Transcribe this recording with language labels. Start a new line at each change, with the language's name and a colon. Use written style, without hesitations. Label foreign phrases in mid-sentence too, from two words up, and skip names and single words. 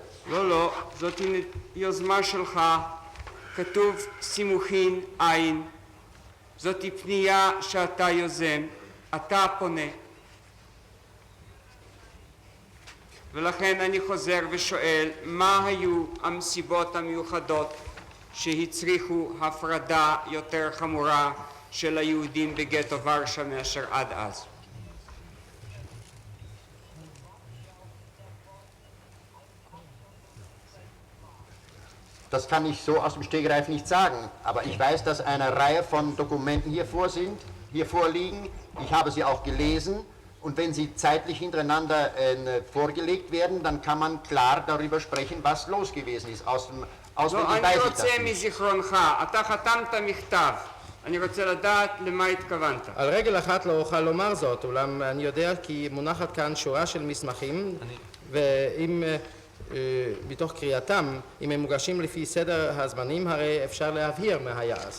Hebrew: לא, זאת יוזמה שלך, כתוב סימוכין עין, זאת פנייה שאתה יוזם, אתה פונה. ולכן אני חוזר ושואל, מה היו המסיבות המיוחדות שהצריכו הפרדה יותר חמורה של היהודים בגטו ורשה מאשר עד אז?
German: Das kann ich so aus dem Stegreif nicht sagen, aber ich weiß, dass eine Reihe von Dokumenten hier vorliegen. Ich habe sie auch gelesen und wenn sie zeitlich hintereinander vorgelegt werden, dann kann man klar darüber sprechen, was los gewesen ist. Auswendig weiß ich das nicht.
Hebrew: מזיכרונך, אתה חתמת מכתב, אני רוצה לדעת למה התכוונת. על רגל אחת לא אוכל לומר זאת, אולם אני יודע כי מונחת כאן שורה של מסמכים ואם מתוך קריאתם, אם הם מוגשים לפי סדר הזמנים, הרי אפשר להבהיר מה היה אז.